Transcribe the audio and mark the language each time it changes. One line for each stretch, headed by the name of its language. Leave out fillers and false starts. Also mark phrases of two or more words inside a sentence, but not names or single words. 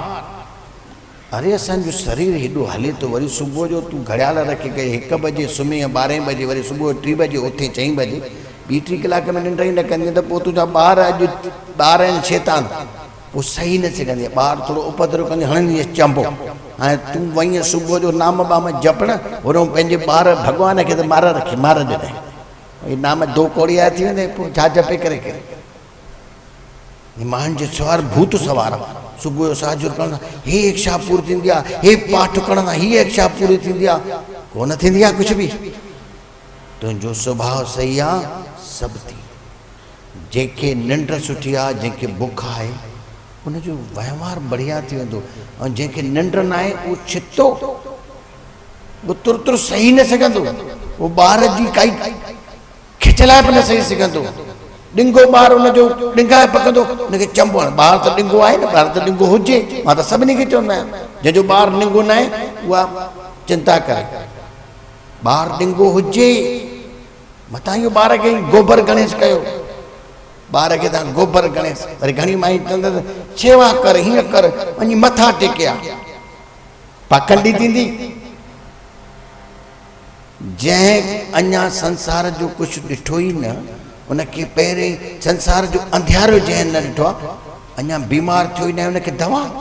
Sindhi: अरे असांजो शरीर हेॾो हले थो, वरी सुबुह जो तूं घड़ियाल रखी करे 1 बजे सुम्ही 12 बजे, वरी सुबुह 3 बजे उथे 4 बजे, 2-3 कलाक में निंड ई न कंदी त पोइ तुंहिंजा ॿार अॼु ॿार आहिनि शैतान, पोइ सही न सघंदी। ॿार थोरो उपद्रव कंदी हणंदी चंबो। हाणे तूं वई सुबुह जो नाम बाम जपण, वरो पंहिंजे ॿार भॻवान खे त मार रखी मार ॾिनई, ही नाम दो कोड़िया थी वेंदे, पोइ छा जपे करे करे। माण्हुनि जे सवार भूत सवार सुबुह जो साजुर करण हे इच्छा पूरी थींदी आहे, हे पाठ करण हीअ इच्छा पूरी थींदी आहे, कोन थींदी आहे कुझु बि। तुंहिंजो स्वभाव सही आहे सभु थी। जंहिंखे निंड सुठी आहे, जंहिंखे बुख आहे उनजो वहिंवार बढ़िया थी वेंदो। ऐं जंहिंखे निंड न आहे उहो छितो, उहो तुर सही न सघंदो। उहो ॿार जी काई खिचलाइप न सही सघंदो। ॾिंगो ॿार हुनजो ॾिंगाए पकंदो, हुनखे चंबो। ॿार त ॾिंगो आहे न, ॿार त ॾिंगो हुजे। मां त सभिनी खे चवंदो आहियां जंहिंजो ॿार ॾिंगो न आहे उहा चिंता करे। ॿार ॾिंगो हुजे, मथां इहो ॿार खे गोबर गणेश कयो। ॿार खे तव्हां गोबर गणेश, वरी घणी माई चवंदसि शेवा कर, हीअं कर, वञी मथां टेकिया, पाखंडी थींदी। जंहिं अञा संसार जो कुझु ॾिठो ई न, उनखे पहिरें संसार जो अंधियारो जंहिं न ॾिठो आहे, अञा बीमार थियो ई न आहे, उनखे दवा।